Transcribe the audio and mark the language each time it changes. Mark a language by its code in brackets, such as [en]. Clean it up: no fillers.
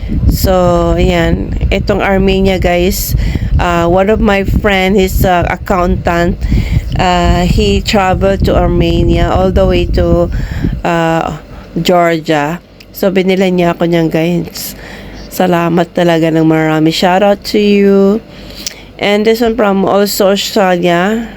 [tl] So, ayan. Itong [en] Armenia, guys. One of my friend, his accountant, he traveled to Armenia all the way to Georgia. [tl] So, binila niya ako niyan, guys. Salamat talaga ng marami. [en] Shout out to you. And this one from also Australia.